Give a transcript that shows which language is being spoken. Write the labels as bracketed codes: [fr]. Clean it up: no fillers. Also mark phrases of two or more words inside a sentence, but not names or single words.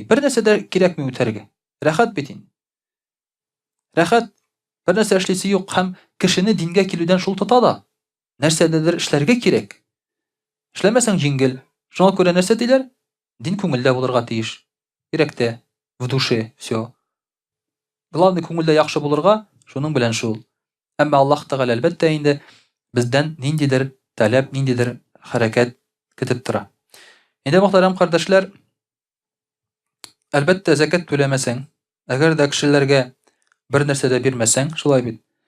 [tt] Бер нәрсә дә кирәкми үтәргә. Рәхәт бит инде. Рәхәт бер нәрсә эшлисе юк һәм кешене дингә килүдән шул тота да. Нәрсәдәдер эшләргә кирәк. Эшләмәсәң җиңел. Шуңа күрә нәрсә диләр? Дин күңелдә булырга тиеш. Йөрәктә, [ru] в душе, всё. [tt] Главный күңелдә яхшы булырга, шуның белән шул. Әмма Аллаһ Тәгалә әлбәттә инде бездән ниндидер таләп, ниндидер хәрәкәт көтеп тора. Инде мөхтәрәм кардәшләр, әлбәттә закат түләмәсәң, әгәр дә кешеләргә бер нәрсә дә бирмәсәң, шулай бит.